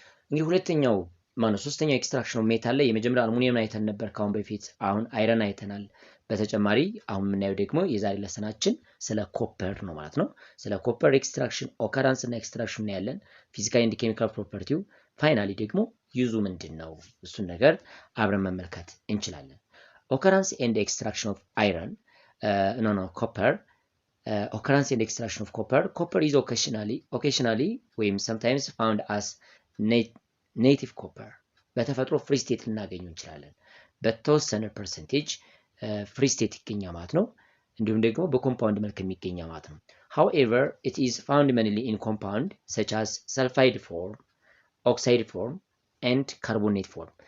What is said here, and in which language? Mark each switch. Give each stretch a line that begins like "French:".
Amharic: እንግዲህ ሁለተኛው ሶስተኛው ኤክስትራክሽን ሜታል ላይ የመጀመሪያ አልሙኒየም አይተን ነበር ካሁን በፊት። አሁን አይረን አይተናል። በተጨማሪ አሁን የምናየው ደግሞ የዛሬ ለሰናችን ስለ ኮፐር ነው ማለት ነው። ስለ ኮፐር ኤክስትራክሽን ኦከራንስ እና ኤክስትራክሽን ያለን ፊዚካል ኤንድ ኬሚካል ፕሮፐርቲው፣ ፋይናሊ ደግሞ ዩዙ ምንድን ነው እሱን ነገር አብረን መመልከት እንችላለን። ኦከራንስ ኤንድ ኤክስትራክሽን ኦፍ አይረን copper.
English: Occurrence and extraction of copper. Copper is occasionally ወይም sometimes found as native copper.
Amharic: በተፈጥሮ ፍሪ ስቴት ልናገኘው እንችላለን። በተወሰነ ፐርሰንቴጅ ፍሪ ስቴት ይገኛል ማለት ነው። እንዲሁም ደግሞ በኮምፓውንድ መልክ የሚገኝ ማለት ነው።
English: However, it is found mainly in compound such as sulfide form, oxide form and carbonate form.